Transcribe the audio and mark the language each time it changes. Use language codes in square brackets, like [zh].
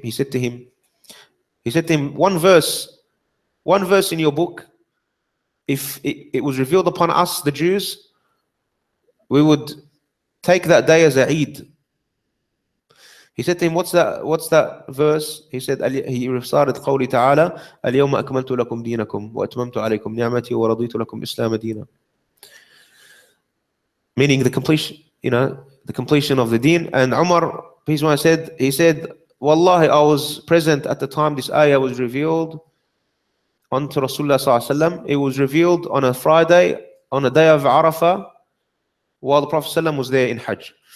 [en] He said to him, one verse in your book, if it was revealed upon us, the Jews, we would take that day as a Eid. He said to him, what's that verse? He said, he recited [ar] قوله تعالى اليوم أكملت لكم دينكم وأتممت عليكم نعمتي ورضيت لكم الإسلام دينا. [en] Meaning the completion of the deen. And Umar, peace be upon him, he said, Wallahi, I was present at the time this ayah was revealed unto Rasulullah sallallahu alaihi wasallam. It was revealed on a Friday, on a day of Arafah, while the Prophet sallallahu was there in Hajj.